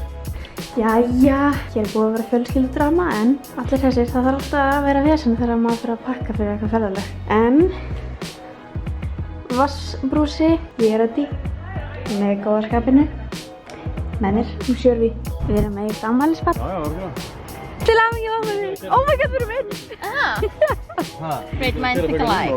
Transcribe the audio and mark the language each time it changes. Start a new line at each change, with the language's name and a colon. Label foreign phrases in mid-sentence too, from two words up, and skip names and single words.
Icelandic: Jæja, hér er búið að vera fjölskyldudrama en allir þessir, það þarf alltaf að vera vesen þegar maður fyrir að pakka fyrir eitthvað ferðalag. En vassbrúsi, ég er ready með góðarskapinu. Með mér, Sjörvi. Við erum með eitt afmælisbarn. Já. Til hamingju afmælið!
English: Oh my god,
Icelandic: við erum einn!
English: Great minds think alike.